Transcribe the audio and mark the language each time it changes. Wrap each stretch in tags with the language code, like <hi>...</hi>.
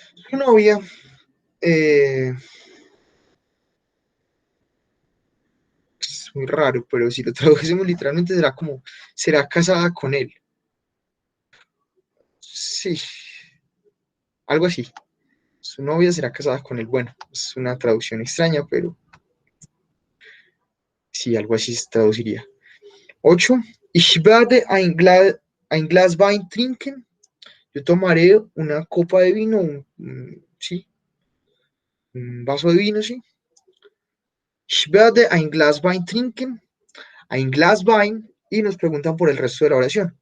<es>Su novia es muy raro, pero si lo tradujésemos literalmente será casada con él. Sí, algo así. Su novia será casada con él. Bueno, es una traducción extraña, pero sí, algo así se traduciría.</es> <de>8. Ich werde ein Glas Wein trinken.</de> <es>Yo tomaré una copa de vino, sí, un vaso de vino, sí.</es> <de>Ich werde ein Glas Wein trinken, ein Glas Wein,</de> <es>y nos preguntan por el resto de la oración.</es>